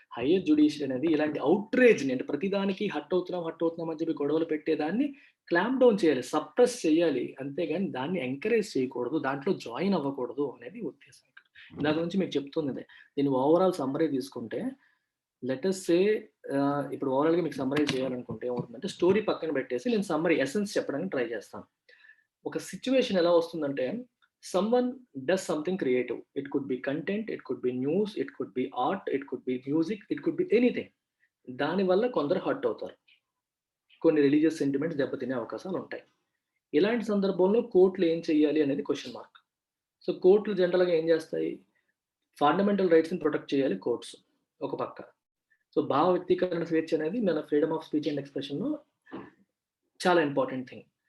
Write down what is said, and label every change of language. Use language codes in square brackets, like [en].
[te] Higher judiciary అనేది ఇలాంటి అవుట్రేజ్ని, అంటే ప్రతిదానికి హట్ అవుతున్నాం అని చెప్పి గొడవలు పెట్టేదాన్ని క్లాంప్ డౌన్ చేయాలి, సప్రెస్ చేయాలి, అంతేగాని దాన్ని ఎంకరేజ్ చేయకూడదు, దాంట్లో జాయిన్ అవ్వకూడదు అనేది ఉద్దేశం. దాని గురించి మీకు చెప్తుంది దీన్ని ఓవరాల్ సమ్మరీ తీసుకుంటే, [en] let us say [te] ఇప్పుడు ఓవరాల్గా మీకు సమ్మరీ చేయాలనుకుంటే ఏమవుతుందంటే, స్టోరీ పక్కన పెట్టేసి నేను సమ్మరీ ఎసెన్స్ చెప్పడానికి ట్రై చేస్తాను. ఒక సిచ్యువేషన్ ఎలా వస్తుందంటే, [en] someone does something creative. It could be content, it could be news, it could be art, it could be music, it could be anything. [te] దానివల్ల కొందరు హర్ట్ అవుతారు, కొన్ని రిలీజియస్ సెంటిమెంట్స్ దెబ్బతినే అవకాశాలు ఉంటాయి. ఇలాంటి సందర్భంలో కోర్టులు ఏం చేయాలి అనేది క్వశ్చన్ మార్క్. సో కోర్టులు జనరల్గా ఏం చేస్తాయి, ఫండమెంటల్ రైట్స్ని ప్రొటెక్ట్ చేయాలి కోర్ట్స్ ఒక పక్క. సో భావ వ్యక్తీకరణ స్వేచ్ఛ అనేది మన ఫ్రీడమ్ ఆఫ్ స్పీచ్ అండ్ ఎక్స్ప్రెషన్లో చాలా ఇంపార్టెంట్ థింగ్.